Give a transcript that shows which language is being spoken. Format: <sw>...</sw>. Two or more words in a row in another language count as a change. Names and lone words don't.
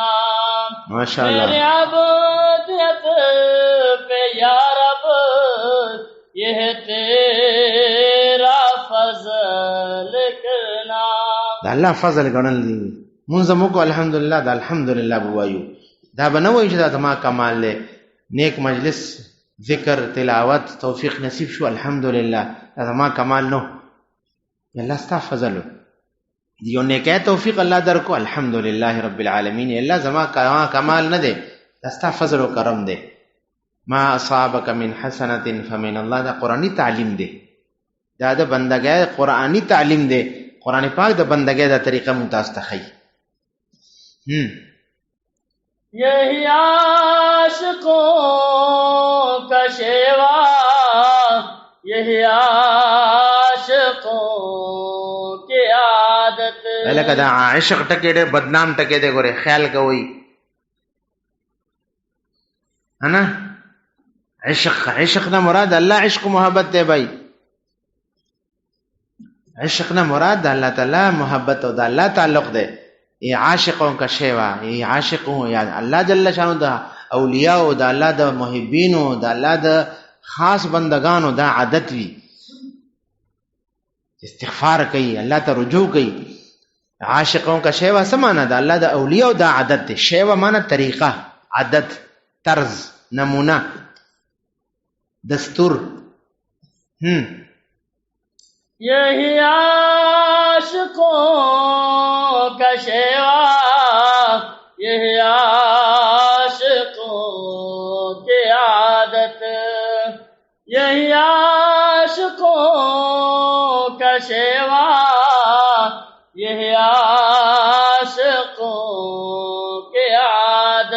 <ur>ماشاءاللہ میری عبودیت پہ یا رب یہ تیرا فضل کرنا.</ur> <ps>دا الله فضل ګڼل دي مونږ موږ الحمدلله دا الحمدلله بوایو دا بنوي چې دا ما کمال له نیک مجلس ذکر تلاوت توفیق نصیب شو الحمدلله دا ما کمال نو الله ستا فضل دیو نیکه توفیق الله درکو</ps> <ar>الحمدلله رب العالمین.</ar> <ps>الله زما کمال نه دی دا ستا فضل او کرم دی.</ps> <ar>ما اصابک من حسنه فمن الله</ar> <ps>دا قرآنی تعلیم دی دا د بندګۍ قرآنی تعلیم دی. قرآن پاک د بندګۍ دا طریقه ممتاز تخی.</ps> <ur>یہی عاشقوں کا شیوا یہی عاشقوں کی عادت.</ur> <ps>لکه دا عشق ټکی ډېر بدنام ټکی دی ګوره خیال کوئ انا عشق نه مراد الله عشق محبت دی بھائی. عشق نه مراد الله تعالی محبت او د الله تعلق دی.</ps> <ur>ای عاشقوں کا شیوا ای عاشقوں</ur> <ps>یا الله جل شانو دا اولیاء او د الله د محبینو د الله د خاص بندگانو دا عادت وی استغفار کوي الله ته رجوع کوي.</ps> <ur>عاشقوں کا شیوا سمانا</ur> <ps>دا الله د اولیاء دا عادت دی.</ps> <ur>شیوا معنی طریقہ عادت طرز نمونہ دستور. یہی عاشقوں کا شیوا یہی عاشقوں کی عادت یہی عاشقوں کا شیوا یہی عاشقوں کی عادت.</ur>